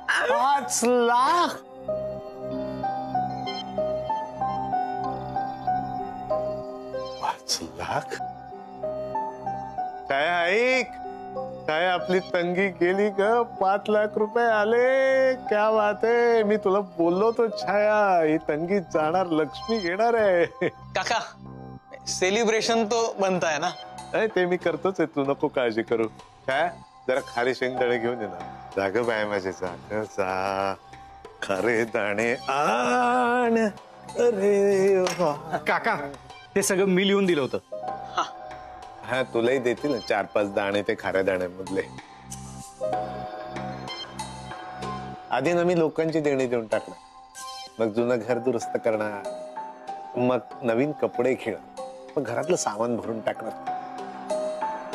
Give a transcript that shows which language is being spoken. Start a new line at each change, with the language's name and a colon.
Marathi: 5 लाख 5 लाख काय ऐक काय आपली तंगी गेली ग 5 लाख रुपये आले
Hindi: क्या बात
Marathi: आहे मी तुला बोललो तो छाया ही तंगी जाणार लक्ष्मी घेणार आहे
Hindi: काका सेलिब्रेशन तो बनता है ना
Marathi: ते मी करतोच आहे तू नको काळजी करू काय जरा खारे शेंगदाणे घेऊन ये ना जाग बाय माझे जाग जा खारे दाणे आण अरे काका ते सगळं मी लिहून दिलं होतं हा तुलाही देतील 4-5 दाणे ते खाऱ्या दाण्यांमधले आधी ना मी लोकांची देणी देऊन टाकणार मग जुनं घर दुरुस्त करणार मग नवीन कपडे घेणार मग घरातलं सामान भरून टाकणार